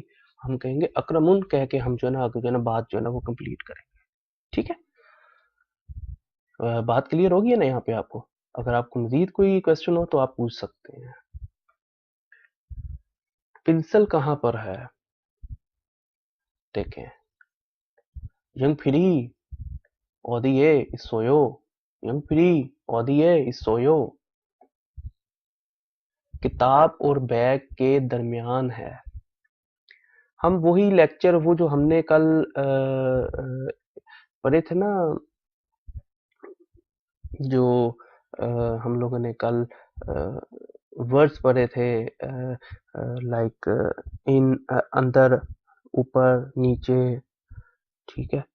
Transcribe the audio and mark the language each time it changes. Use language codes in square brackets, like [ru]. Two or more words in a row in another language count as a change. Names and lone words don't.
[hi] हम कहेंगे अकरमुन कह के हम जो है ना आगे जो है ना बात जो है ना वो कंप्लीट करेंगे, ठीक है। बात क्लियर होगी है ना यहाँ पे आपको? अगर आपको मजीद कोई क्वेश्चन हो तो आप पूछ सकते हैं। पेंसिल कहाँ पर है? देखें, यंग फ्री [ko] 어디에 있어요? 영필이 어디에 있어요? [hi] किताब और बैग के दरमियान है। हम वही लेक्चर, वो जो हमने कल पढ़े थे ना, जो अ, हम लोगों ने कल वर्ड्स पढ़े थे, [en] like in, [hi] अंदर, ऊपर, नीचे, ठीक है।